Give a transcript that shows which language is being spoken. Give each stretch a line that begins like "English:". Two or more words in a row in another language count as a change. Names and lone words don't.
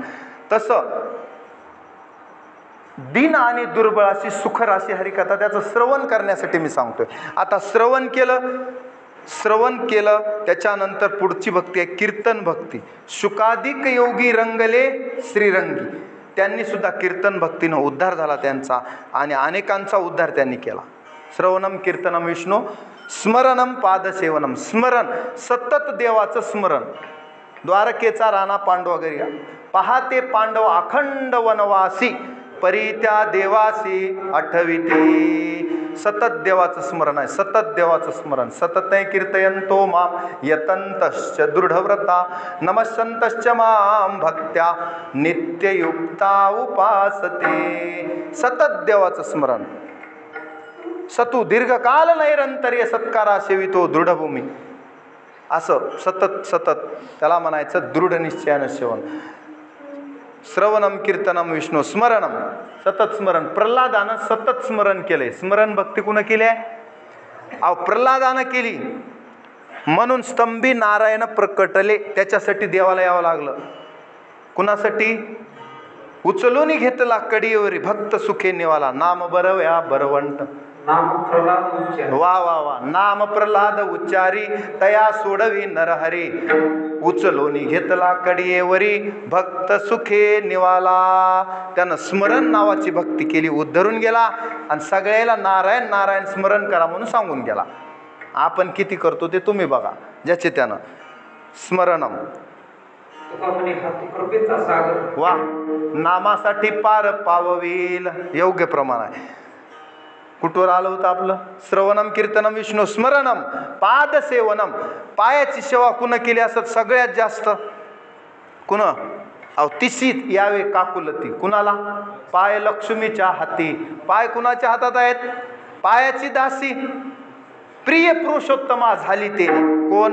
Marathi: तसं दिन आणि दुर्बळाशी सुखराशी हरिकथा, त्याचं श्रवण करण्यासाठी मी सांगतोय. आता श्रवण केलं त्याच्यानंतर पुढची भक्ती आहे कीर्तन भक्ती. शुकादिक योगी रंगले श्रीरंगी. त्यांनी सुद्धा कीर्तन भक्तीनं उद्धार झाला त्यांचा आणि अनेकांचा उद्धार त्यांनी केला.
Sanskrit: श्रवणम कीर्तनम विष्णू स्मरणम पादसेवनम.
Marathi: स्मरण, सतत देवाचं स्मरण. द्वारकेचा राणा पांडवगरी पहाते पांडव अखंड वनवासी, परी त्या देवासी आठविते. सतत देवाचं स्मरण आहे, सतत देवाचं स्मरण.
Sanskrit: सतत कीर्तयंतो माम यतंतश्च दृढव्रता नमस्संतश्च माम भक्त्या नित्ययुक्ता उपासते.
Marathi: सतत देवाचं स्मरण.
Sanskrit: सतू दीर्घकाल नैरंतर्य सत्कारा सेवितो दृढभूमी.
Marathi: असं सतत त्याला म्हणायचं दृढ निश्चयानं सेवन.
Sanskrit: श्रवणम कीर्तनम विष्णू स्मरणम,
Marathi: सतत स्मरण. प्रल्हादानं सतत स्मरण केले. स्मरण भक्ती कुणा केली आहे? प्रल्हादानं केली. म्हणून स्तंभी नारायण प्रकटले. त्याच्यासाठी देवाला यावं लागलं. कुणासाठी? उचलून घेतला कडीवरी भक्त सुखे निवाला. नाम बरव्या बरवंट. वा वा वा. नाम प्रल्हाद उच्चारी तया सोडवी नरहरी. उचलोनी घेतला कडीवरी भक्त सुखे निवाला. त्यानं स्मरण नावाची भक्ती केली, उद्धरून गेला आणि सगळ्याला नारायण नारायण स्मरण करा म्हणून सांगून गेला. आपण किती करतो ते तुम्ही बघा. ज्याचे त्यानं स्मरणम. वा, नामासाठी पार पाववील, योग्य प्रमाण आहे. कुठवर आलं होतं आपलं?
Sanskrit: श्रवणम कीर्तनम विष्णू स्मरणम पादसेवनम.
Marathi: पायाची सेवा कुणा केली असत सगळ्यात जास्त? कुण? अहो तिशीत यावे काकुलती. कुणाला? पाय लक्ष्मीच्या हाती. पाय कुणाच्या हातात आहेत? पायाची दासी. प्रिय पुरुषोत्तमा झाली ते कोण?